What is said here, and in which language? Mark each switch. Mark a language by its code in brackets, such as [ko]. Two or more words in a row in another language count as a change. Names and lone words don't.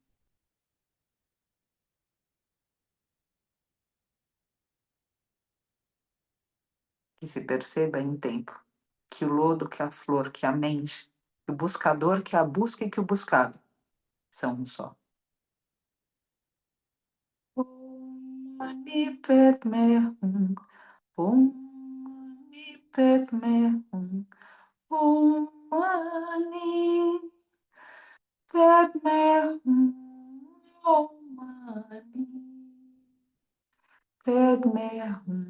[pt] Que se perceba em tempo que o lodo, que a flor, que a mente, que o buscador, que a busca e que o buscado são um só. [sa] Om Mani Padme Hum. Om Mani Padme Hum. Om Mani Padme Hum. Om Mani Padme Hum.